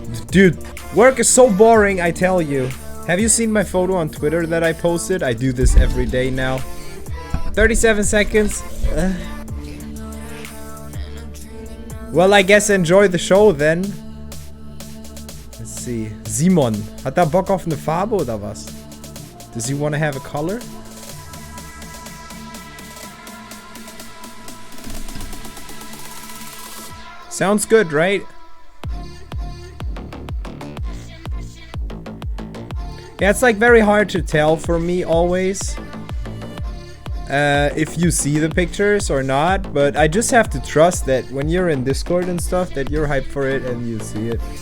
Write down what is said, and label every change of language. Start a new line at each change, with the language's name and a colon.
English: Dude, work is so boring, I tell you. Have you seen my photo on Twitter that I posted? I do this every day now. 37 seconds. Well, I guess enjoy the show then. Let's see.
German: Simon, hat er Bock auf eine Farbe oder was?
English: Does he want to have a color? Sounds good, right? Yeah, it's like very hard to tell for me always. If you see the pictures or not, but I just have to trust that when you're in Discord and stuff that you're hyped for it and you see it.